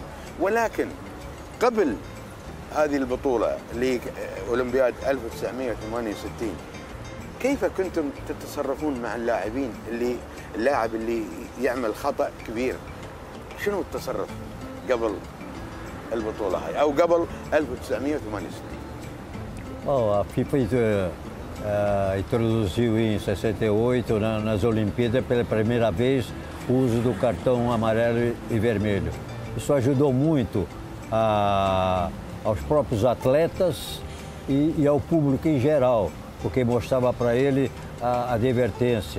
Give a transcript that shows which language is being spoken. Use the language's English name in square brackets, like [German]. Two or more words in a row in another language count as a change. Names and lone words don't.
[Arabic] ولكن قبل هذه البطولة لأولمبياد 1968 كيف كنتم تتصرفون مع اللاعبين اللاعب اللي يعمل خطأ كبير؟ شنو التصرف قبل البطولة هاي أو قبل 1968؟ [Portuguese] A FIFA introduziu em 68, nas Olimpíadas, pela primeira vez, o uso do cartão amarelo e vermelho. Isso ajudou muito aos próprios atletas e ao público em geral, porque mostrava para ele a advertência.